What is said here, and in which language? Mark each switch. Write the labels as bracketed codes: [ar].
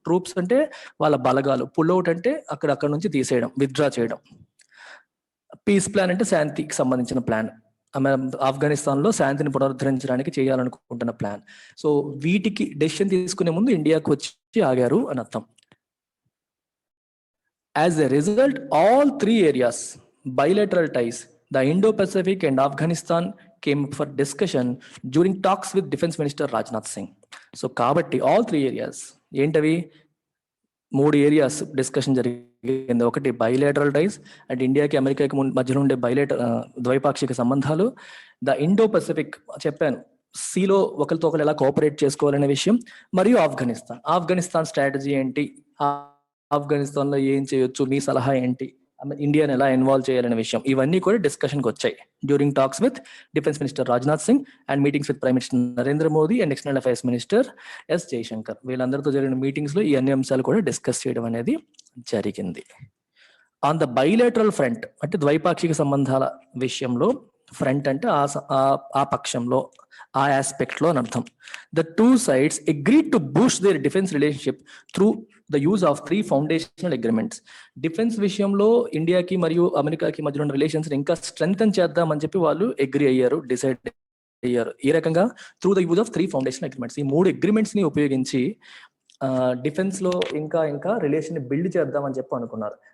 [te] Troops అంటే వాళ్ళ బలగాలు, పుల్అవుట్ అంటే అక్కడ నుంచి తీసేయడం, విత్డ్రా చేయడం. పీస్ ప్లాన్ అంటే శాంతికి సంబంధించిన ప్లాన్, ఆఫ్ఘనిస్తాన్ లో శాంతిని పునరుద్ధరించడానికి చేయాలనుకుంటున్న ప్లాన్. సో వీటికి డెసిషన్ తీసుకునే ముందు ఇండియాకి వచ్చి ఆగారు అని అర్థం. [en] As a result, all 3 areas, bilateral ties, the Indo-Pacific and Afghanistan came up for discussion during talks with Defense Minister Rajnath Singh. [te] So kabatti [en] all 3 areas [te] entavi 3 areas discussion జరిగింది. ఒకటి bilateral ties and ఇండియాకి అమెరికాకి మధ్యలో ఉండే ద్వైపాక్షిక సంబంధాలు. The Indo-Pacific చెప్పాను, సీలో ఒకరితో ఒకరు ఎలా కోఆపరేట్ చేసుకోవాలనే విషయం, మరియు ఆఫ్ఘనిస్తాన్ స్ట్రాటజీ ఏంటి, ఆఫ్ఘనిస్తాన్ లో ఏం చేయొచ్చు, మీ సలహా ఏంటి, ఇండియాని ఎలా ఇన్వాల్వ్ చేయాలనే విషయం, ఇవన్నీ కూడా డిస్కషన్కి వచ్చాయి [en] During talks with defence minister Rajnath Singh and meetings with prime minister Narendra Modi and external affairs minister S Jaishankar. [te] వీళ్ళందరితో జరిగిన మీటింగ్స్ లో ఈ అన్ని అంశాలు కూడా డిస్కస్ చేయడం అనేది జరిగింది. [en] on the bilateral front [te] అంటే ద్వైపాక్షిక సంబంధాల విషయంలో, ఫ్రంట్ అంటే ఆ పక్షంలో, ఆ ఆస్పెక్ట్ లో అని అర్థం. [en] The 2 sides agreed to boost their defense relationship through the use of 3 foundational agreements. [te] Defence విషయంలో ఇండియాకి మరియు అమెరికాకి మధ్య ఉన్న రిలేషన్స్ ఇంకా స్ట్రెంగ్తన్ చేద్దామని చెప్పి వాళ్ళు అగ్రి అయ్యారు, డిసైడ్ అయ్యారు. ఈ రకంగా [en] through the use of 3 foundational agreements, [te] ఈ 3 అగ్రిమెంట్స్ ని ఉపయోగించి డిఫెన్స్ లో ఇంకా రిలేషన్ ని బిల్డ్ చేద్దామని చెప్పి అనుకున్నారు.